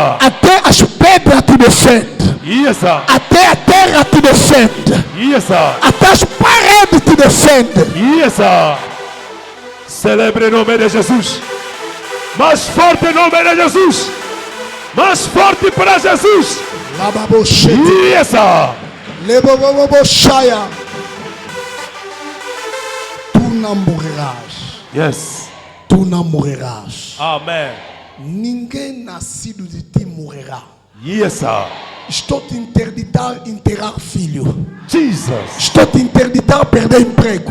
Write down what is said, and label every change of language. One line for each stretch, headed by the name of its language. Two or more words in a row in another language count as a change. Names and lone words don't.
Portuguese: Até as pedras te defendem.
English: Yes, sir.
Portuguese: Até a terra te defende.
English: Yes, sir.
Portuguese: Até as paredes te defendem.
English: Yes, sir.
Portuguese: Celebre o nome de Jesus. Mais forte em nome de Jesus. Mais forte para Jesus. Lababoshete,
English: Yes, sir. leboboboshaya.
Portuguese: Tu não morrerás. Yes. Tu não morrerás. Amen. Ninguém nascido de ti morrerá.
English: Yes, sir.
Portuguese: Estou te interditar enterrar filho. Jesus. Estou te interditar perder emprego.